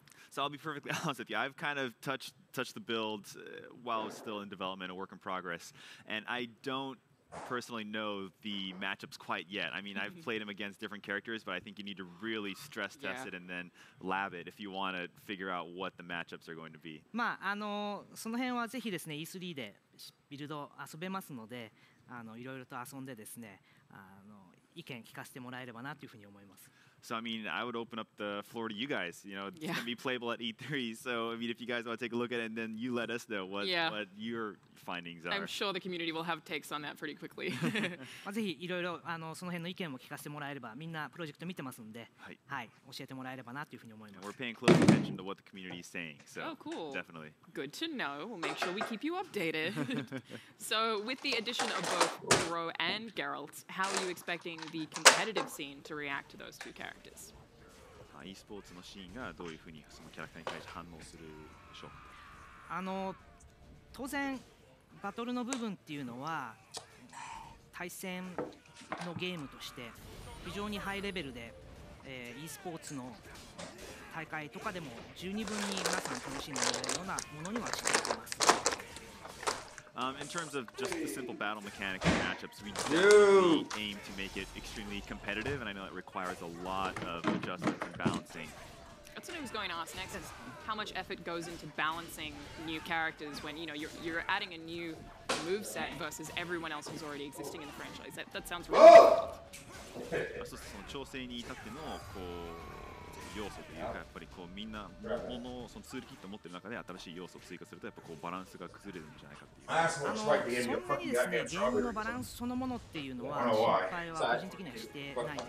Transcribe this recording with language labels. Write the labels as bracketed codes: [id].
[en] So I'll be perfectly honest with you. I've kind of touched the build while it's still in development, a work in progress, and I don't personally know the matchups quite yet. I mean, I've played him against different characters, but I think you need to really stress test it and then lab it if you want to figure out what the matchups are going to be. [ja] その辺はぜひですね E3 でビルド遊べますので、いろいろと遊んでですね、意見聞かせてもらえればなというふうに思います。 [en] So, I mean, I would open up the floor to you guys. You know, it's going to be playable at E3. So, I mean, if you guys want to take a look at it, and then you let us know what your findings are. I'm sure the community will have takes on that pretty quickly. [ja] ぜひいろいろその辺の意見も聞かせてもらえれば、みんなプロジェクト見てますんで、はい、教えてもらえればなというふうに思います。 [en] We're paying close attention to what the community is saying. So, oh, cool. Definitely. Good to know. We'll make sure we keep you updated. So, with the addition of both Gro and Geralt, how are you expecting the competitive scene to react to those two characters? [ja] e スポーツのシーンがどういうふうにそのキャラクターに対して反応するでしょう。当然バトルの部分っていうのは対戦のゲームとして非常にハイレベルで、e スポーツの大会とかでも十二分に皆さん楽しんでもらえるようなものにはしています。 [en] In terms of just the simple battle mechanics and matchups, we definitely aim to make it extremely competitive, and I know it requires a lot of adjustments and balancing. That's what I was going to ask next, is how much effort goes into balancing new characters when you're adding a new moveset versus everyone else who's already existing in the franchise. That sounds really difficult. [ja] 一つその調整に至ってのこう要素というか、やっぱりこうみんなものそのツールキットを持ってる中で新しい要素を追加するとやっぱこうバランスが崩れるんじゃないかっていう。そんなにですね、ゲームのバランスそのものっていうのは心配は個人的にはしてないです。